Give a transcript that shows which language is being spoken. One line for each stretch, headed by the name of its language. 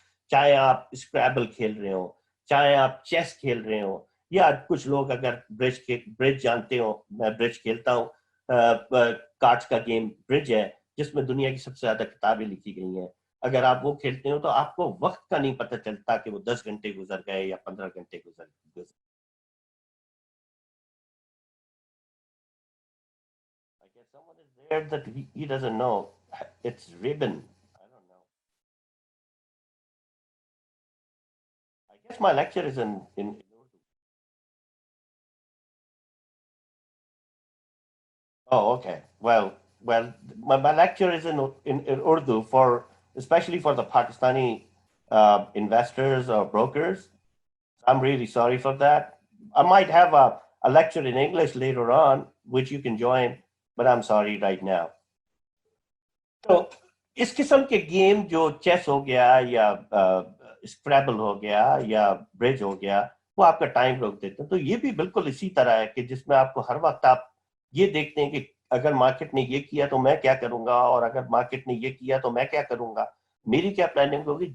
Urdu: چاہے آپ اسکریبل کھیل رہے ہو، چاہے آپ چیس کھیل رہے ہو، یا کچھ لوگ اگر برج جانتے ہو، میں برج کھیلتا ہوں. کارڈز کا گیم برج ہے جس میں دنیا کی سب سے زیادہ کتابیں لکھی گئی ہیں. اگر آپ وہ کھیلتے ہو تو آپ کو وقت کا نہیں پتہ چلتا کہ وہ 10 گھنٹے گزر گئے یا 15 گھنٹے گزر گئے.
English: I guess someone is there that he doesn't know. It's ribbon. I don't know. I guess my lecture is in Urdu. Oh, okay. Well, my lecture is in Urdu for, especially for the Pakistani investors or brokers. I'm really sorry for that. I might have a lecture in English later on, which you can join, but I'm sorry right now.
Urdu: تو اس قسم کے game جو chess ہو گیا یا اسکریبل ہو گیا یا برج ہو گیا، وہ آپ کا ٹائم روک دیتے ہیں. تو یہ بھی بالکل اسی طرح ہے کہ جس میں آپ کو ہر وقت آپ یہ دیکھتے ہیں کہ اگر مارکیٹ نے یہ کیا تو میں کیا کروں گا، اور اگر مارکیٹ نے یہ کیا تو میں کیا کروں گا، میری کیا پلاننگ ہوگی.